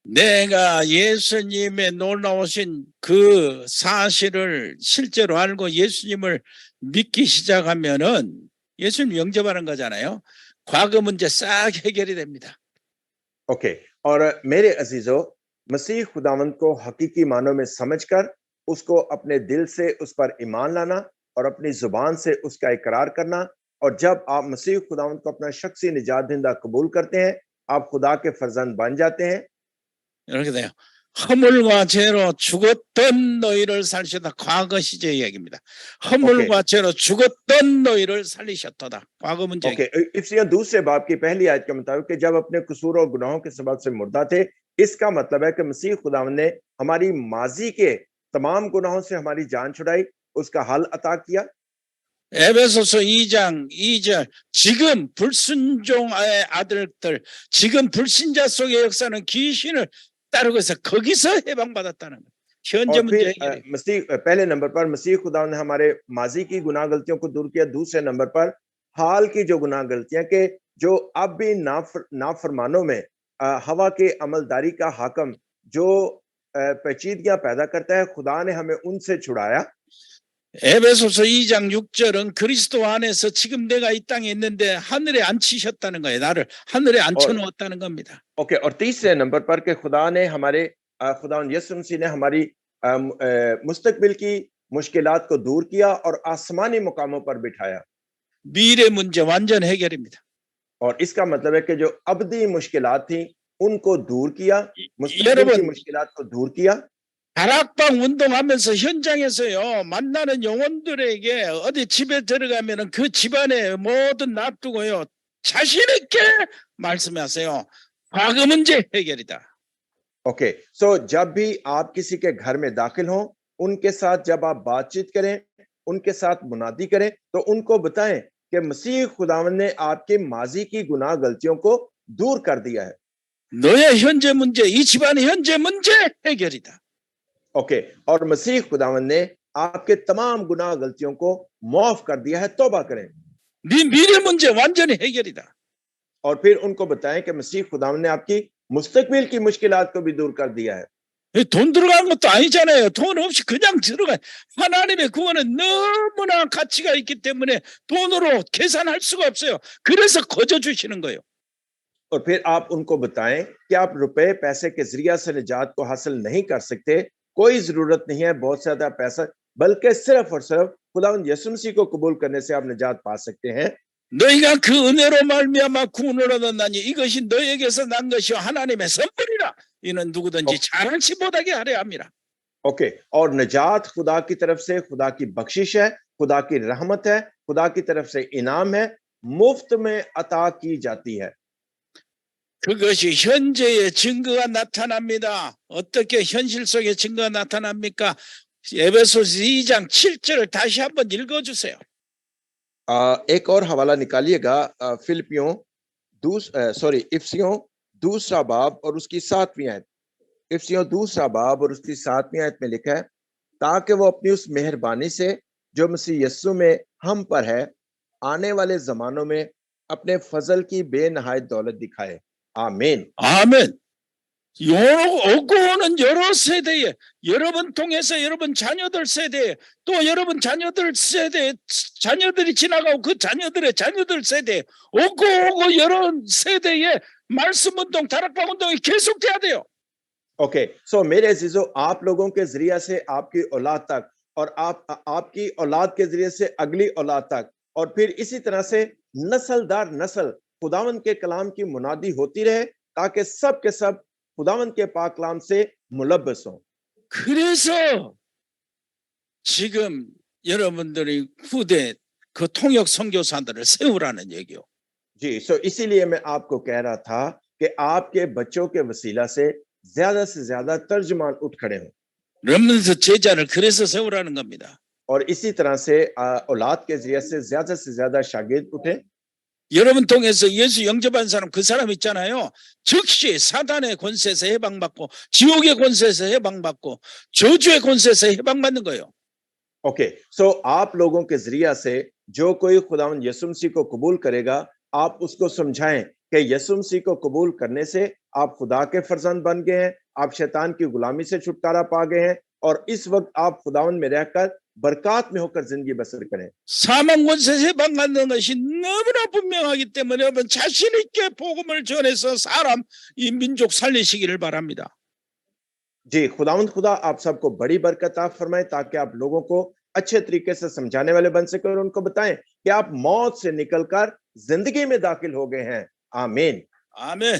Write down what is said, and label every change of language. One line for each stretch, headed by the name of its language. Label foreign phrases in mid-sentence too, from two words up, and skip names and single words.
Korean: 내가 예수님의 놀라우신 그 사실을 실제로 알고 예수님을 믿기 시작하면은 예수님 영접하는 거잖아요. 과거 문제 싹 해결이 됩니다.
Urdu: اوکے اور میرے عزیزوں مسیح خداوند کو حقیقی معنوں میں سمجھ کر اس کو اپنے دل سے اس پر ایمان لانا اور اپنی زبان سے اس کا اقرار کرنا اور جب آپ مسیح خداوند کو اپنا شخصی نجات دہندہ قبول کرتے ہیں آپ خدا کے فرزند بن جاتے ہیں
Korean: 이렇게 돼요. 허물과 죄로 죽었던 너희를 살리셨다. 과거 시제 이야기입니다. 허물과 죄로 죽었던 너희를 살리셨다. 과거 문제.
Urdu: اوکے افسیوں دوسرے باب کی پہلی آیت کے مطابق کہ جب اپنے قصور اور گناہوں کے سبب سے مردہ تھے اس کا مطلب ہے کہ مسیح خداوند نے ہماری ماضی کے تمام گناہوں سے ہماری جان چھڑائی اس کا حل عطا کیا
Korean: 에베소서 2장 2절 지금 불순종의 아들들 지금 불신자 속의 역사는 귀신을 따르고 있어 거기서 해방받았다는 거예요. 현재
Urdu: और
Korean: 문제
Urdu: फिर
Korean: 해결이.
Urdu: مسیح پہلے نمبر پر مسیح خدا نے ہمارے ماضی کی گناہ غلطیوں کو دور کیا دوسرے نمبر پر حال کی جو گناہ غلطیاں کے جو اب بھی نافرمانوں میں ہوا کے عملداری کا حاکم جو پیچیدگیاں پیدا کرتا ہے خدا نے ہمیں ان سے چھڑایا
Korean: 에베소서 2장 6절은 그리스도 안에서 지금 내가 이 땅에 있는데 하늘에 앉히셨다는 거예요. 나를 하늘에 앉혀놓았다는 겁니다.
Urdu: اوکے اور تیسرے نمبر پر کہ خدا نے ہمارے خدا یسوع مسیح نے ہماری مستقبل کی مشکلات کو دور کیا اور آسمانی مقاموں پر بٹھایا
Korean: 미래 문제 완전 해결입니다.
Urdu: اور اس کا مطلب ہے کہ جو ابدی مشکلات تھی ان کو دور کیا مستقبل کی
Korean: 여러분
Urdu: مشکلات کو دور کیا
Korean: 다락방 운동하면서 현장에서요 만나는 영혼들에게 어디 집에 들어가면은 그 집안에 모든 놔두고요 자신 있게 말씀하세요. 과거 문제 해결이다.
English: okay so
Urdu: جب بھی آپ کسی کے گھر میں داخل ہوں ان کے ساتھ جب آپ بات چیت کریں ان کے ساتھ منادی کریں تو ان کو بتائیں کہ مسیح خداوند نے آپ کے ماضی کی گناہ غلطیوں کو دور کر دیا ہے
Korean: 너의 현재 문제, 이 집안의 현재 문제 해결이다.
Urdu: اوکے اور مسیح خداوند نے آپ کے تمام گناہ غلطیوں کو معاف کر دیا ہے توبہ کریں
Korean: 네 미래 문제 완전히 해결이다.
Urdu: اور پھر ان کو بتائیں کہ مسیح خداوند نے آپ کی مستقبل کی مشکلات کو بھی دور کر دیا ہے
Korean: 돈 들어간 것도 아니잖아요. 돈 없이 그냥 들어가. 하나님의 구원은 너무나 가치가 있기 때문에 돈으로 계산할 수가 없어요. 그래서 거저 주시는 거예요.
Urdu: اور پھر آپ ان کو بتائیں کہ آپ روپے پیسے کے ذریعہ سے نجات کو حاصل نہیں کر سکتے کوئی ضرورت نہیں ہے بہت زیادہ پیسہ بلکہ صرف اور صرف خداوند یسوع مسیح کو قبول کرنے سے آپ نجات پا سکتے ہیں
Korean: 너희가 그 은혜로 말미암아 구원을 얻었나니 이것이 너희에게서 난 것이요 하나님의 선물이라. 이는 누구든지 잘할지 못하게 하려 함이라.
Urdu: اوکے اور نجات خدا کی طرف سے خدا کی بخشش ہے خدا کی رحمت ہے خدا کی طرف سے انعام ہے مفت میں عطا کی جاتی ہے
Korean: 그것이 현재의 증거가 나타납니다. 어떻게 현실 속의 증거가 나타납니까? 에베소서 2장 7절을 다시 한번 읽어주세요.
Urdu: ایک اور حوالہ نکالیے گا افسیوں دوسرا باب اور اس کی 7ویں آیت افسیوں دوسرا باب اور اس کی 7ویں آیت میں لکھا ہے تاکہ وہ اپنی اس مہربانی سے جو مسیح یسوع میں ہم پر ہے آنے والے زمانوں میں اپنے فضل کی بے نہایت دولت دکھائے آمین
Korean: 아멘. 오고 오는 여러 세대에 여러분 통해서 여러분 자녀들 세대에 또 여러분 자녀들 세대에 자녀들이 지나가고 그 자녀들의 자녀들 세대에 오고 여러 세대에 말씀 운동 다락방 운동이 계속돼야 돼요.
English: okay so
Urdu: میرے عزیزوں آپ لوگوں کے ذریعے سے آپ کی اولاد تک اور آپ کی اولاد کے ذریعے سے اگلی اولاد تک اور پھر اسی طرح سے نسل در نسل خداوند کے کلام کی منادی ہوتی رہے تاکہ سب کے سب خداوند کے پاک کلام سے ملبس ہوں
Korean: 그래서 지금 여러분들이 후대 그 통역 선교사들을 세우라는 얘기요.
Urdu: جی سو اسی لیے میں آپ کو کہہ رہا تھا کہ آپ کے بچوں کے وسیلہ سے زیادہ ترجمان اٹھ کھڑے ہوں
Korean: 렘넌트 제자를 그래서 세우라는 겁니다.
Urdu: اور اسی طرح سے اولاد کے ذریعے سے زیادہ شاگرد اٹھے
Korean: 여러분 통해서 예수 영접한 사람 그 사람 있잖아요. 즉시 사단의 권세에서 해방받고 지옥의 권세에서 해방받고 저주의 권세에서 해방받는 거예요.
English: okay so
Urdu: آپ لوگوں کے ذریعہ سے جو کوئی خداوند یسوع مسیح کو قبول کرے گا آپ اس کو سمجھائیں کہ یسوع مسیح کو قبول کرنے سے آپ خدا کے فرزند بن گئے ہیں، آپ شیطان کی غلامی سے چھٹکارا پا گئے ہیں اور اس وقت آپ خداوند میں رہ کر برکت میں ہو کر زندگی بسر کریں.
Korean: 사망 권세에 해방받는 것이 너무나 분명하기 때문에 여러분 자신 있게 복음을 전해서 사람 이 민족 살리시기를 바랍니다.
Urdu: جی خداوند خدا آپ سب کو بڑی برکت آپ فرمائے تاکہ آپ لوگوں کو اچھے طریقے سے سمجھانے والے بن سکے اور ان کو بتائیں کہ آپ موت سے نکل کر زندگی میں داخل ہو گئے ہیں. आमीन।
Korean: 아멘.